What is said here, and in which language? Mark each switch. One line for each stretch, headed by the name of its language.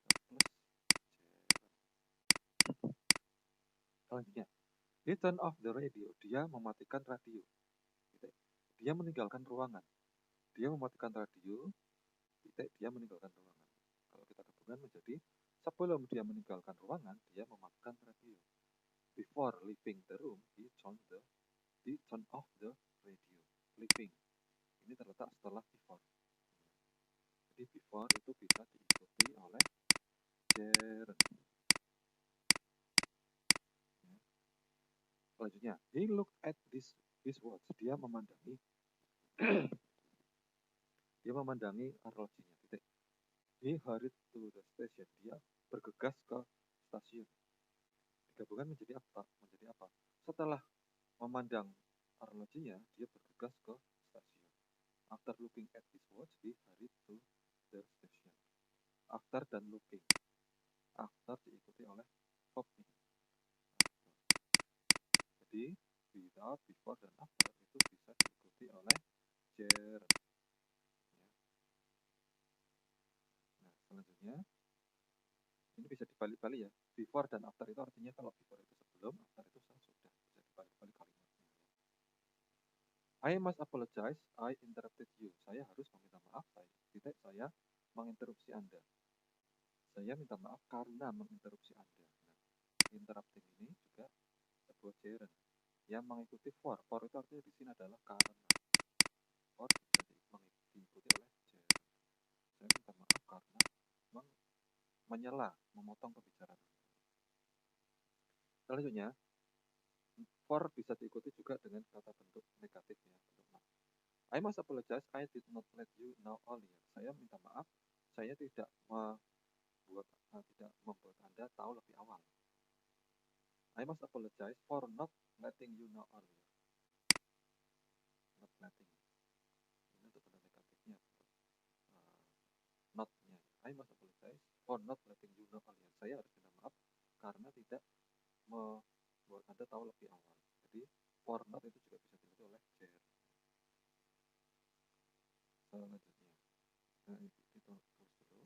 English: Without plus gerund. Selanjutnya, he turned off the radio.
Indonesian: Dia mematikan radio. Dia meninggalkan ruangan. Dia mematikan radio. Dia meninggalkan ruangan. Kalau kita gabungkan menjadi sebelum dia meninggalkan ruangan, dia mematikan radio.
English: Before leaving the room, he turned off the radio.
Indonesian: Leaving. Ini terletak setelah before. Jadi before itu bisa diikuti oleh gerund. Ya.
English: Selanjutnya, he looked at his watch.
Indonesian: Dia memandangi arlojinya.
English: He hurried to the station.
Indonesian: Dia bergegas ke stasiun. Digabungkan menjadi apa? Setelah memandang arlojinya, dia bergegas ke stasiun.
English: After looking at his watch, he hurried to the station.
Indonesian: After dan looking. After diikuti oleh verb nih. Jadi without, before, dan after itu bisa diikuti oleh gerund. Nah, selanjutnya ini bisa dibalik-balik ya. Before dan after itu artinya kalau before itu sebelum, after itu sesudah. Bisa dibalik-balik kalimatnya.
English: I must apologize, I interrupted you.
Indonesian: Saya harus meminta maaf, saya menginterupsi Anda. Saya minta maaf karena menginterupsi Anda. Nah, interrupting ini juga sebuah gerund yang mengikuti for. For itu artinya di sini adalah karena. For bisa diikuti oleh gerund. Saya minta maaf karena menyela, memotong pembicaraan. Selanjutnya, for bisa diikuti juga dengan kata bentuk negatif ya, bentuk not.
English: I must apologize, I did not let you know earlier.
Indonesian: Saya minta maaf, saya tidak membuat Anda tahu lebih awal.
English: I must apologize for not letting you know earlier. Not letting.
Indonesian: Ini untuk bentuk negatifnya, not-nya.
English: I must apologize for not letting you know earlier.
Indonesian: Saya harus minta maaf karena tidak membuat Anda tahu lebih awal. Jadi for not itu juga bisa diikuti oleh gerund. Selanjutnya, nah, itu tulis dulu.